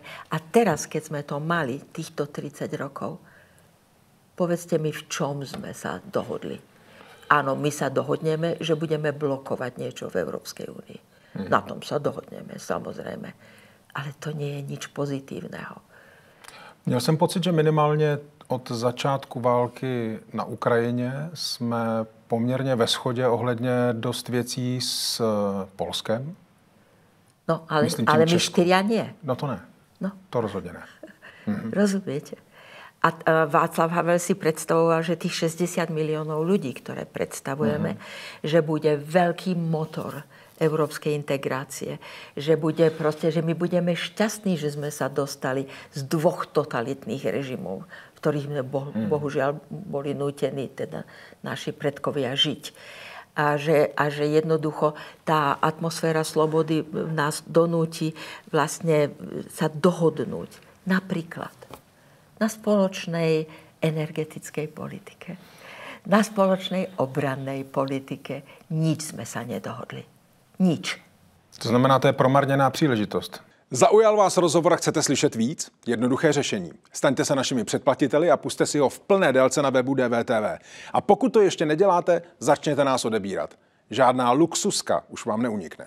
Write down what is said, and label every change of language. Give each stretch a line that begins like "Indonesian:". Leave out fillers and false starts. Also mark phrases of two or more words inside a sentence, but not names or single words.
Slovak: A teraz, keď sme to mali, týchto 30 rokov, povedzte mi, v čom sme sa dohodli. Áno, my sa dohodneme, že budeme blokovať niečo v Európskej únii. Na tom sa dohodneme, samozrejme. Ale to nie je nič pozitívneho.
Czech: Měl jsem pocit, že minimálně od začátku války na Ukrajině jsme poměrně ve shodě ohledně dost věcí s Polskem.
Slovak: No, ale my 4 nie.
Czech: No to ne. No. To rozhodně ne.
Slovak: Rozumiete? A Václav Havel si predstavoval, že tých 60 miliónov ľudí, ktoré predstavujeme, že bude veľký motor európskej integrácie. Že my budeme šťastní, že sme sa dostali z 2 totalitných režimov, v ktorých sme bohužiaľ boli nútení teda naši predkovia žiť. A že jednoducho tá atmosféra slobody nás donúti vlastne sa dohodnúť. Napríklad na spoločnej energetickej politike, na spoločnej obrannej politike. Nič sme sa nedohodli. Nič.
Czech: To znamená, to je promarněná příležitost. Zaujal vás rozhovor a chcete slyšet víc? Jednoduché řešení. Staňte se našimi předplatiteli a pusťte si ho v plné délce na webu DVTV. A pokud to ještě neděláte, začněte nás odebírat. Žádná luxuska už vám neunikne.